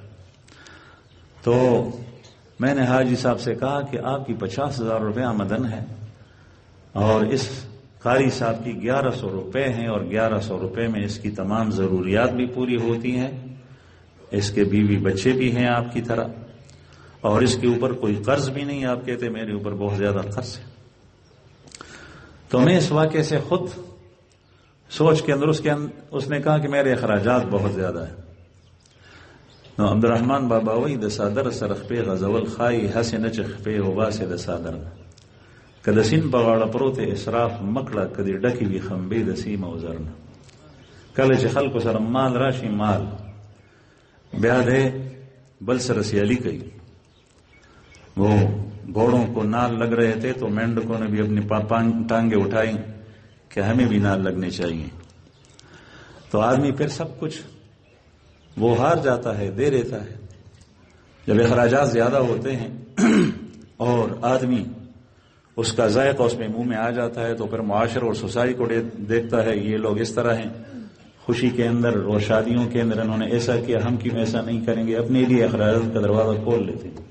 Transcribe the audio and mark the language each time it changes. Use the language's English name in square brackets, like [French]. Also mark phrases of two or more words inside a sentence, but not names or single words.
[Urdu] تو میں نے حاجی صاحب سے کہا کہ آپ کی 50,000 روپے آمدن ہے اور اس قاری صاحب کی 1100 روپے ہیں اور 1100 روپے میں اس کی تمام ضروریات بھی پوری ہوتی ہیں، اس کے بیوی بچے بھی ہیں آپ کی طرح، اور اس کے اوپر کوئی قرض بھی نہیں. آپ کہتے میرے اوپر بہت زیادہ قرض ہے. تو میں اس واقعے سے خود سوچ کے اندر اس نے کہا کہ میرے اخراجات بہت زیادہ ہیں. [Pashto] نو عبد الرحمن بابا وی د صادر سرخ په غزول خای حسن چخ په وباسه د صادر کله سین په غاړه پروت اسراف مکړه کدي ډکی وی خمبې د سیم او زرن. کله چې خلکو سره مال راشي مال بیا دې بل سره سیالی کوي. [Urdu] وہ گھوڑوں کو نال لگ رہے تھے تو مینڈکوں نے بھی اپنی ٹانگیں اٹھائی کہ ہمیں بھی نال لگنے چاہیے. تو آدمی پھر سب کچھ وہ ہار جاتا ہے، دے دیتا ہے. جب اخراجات زیادہ ہوتے ہیں اور آدمی اس کا ذائقہ اس میں منہ میں آ جاتا ہے تو پھر معاشرہ اور سوسائٹی کو دیکھتا ہے یہ لوگ اس طرح ہیں، خوشی کے اندر اور شادیوں کے اندر انہوں نے ایسا کیا، ہم کیوں ایسا نہیں کریں گے، اپنے لیے اخراجات کا دروازہ کھول لیتے ہیں.